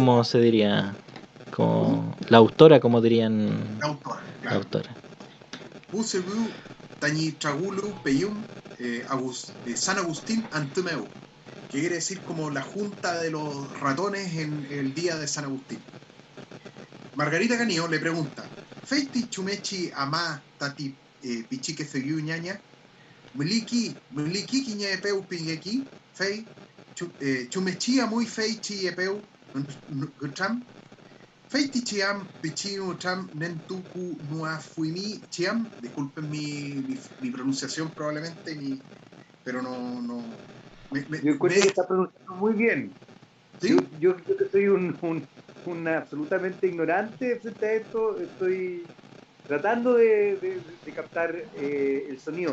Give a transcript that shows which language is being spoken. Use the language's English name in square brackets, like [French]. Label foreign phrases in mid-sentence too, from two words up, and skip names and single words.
[Spanish] como se diría. La autora, como dirían. La autora, claro. La autora. Pusebu Tañitragulu Peyum San Agustín Antumeu, que quiere decir como la junta de los ratones en el día de San Agustín. Margarita Canillo le pregunta: [Mapuche] Feiti chumechi ama tati pichique fegiu ñaña, muliki quiña epeu pingeki, fei chumechi muy feichi epeu gutram, feiti chiam pichiu tram nentuku nuafuimi chiam. [Spanish] Disculpen mi pronunciación probablemente, pero no yo encuentro que está pronunciando muy bien. ¿Sí? Yo creo que soy un absolutamente ignorante frente a esto. Estoy tratando de captar el sonido.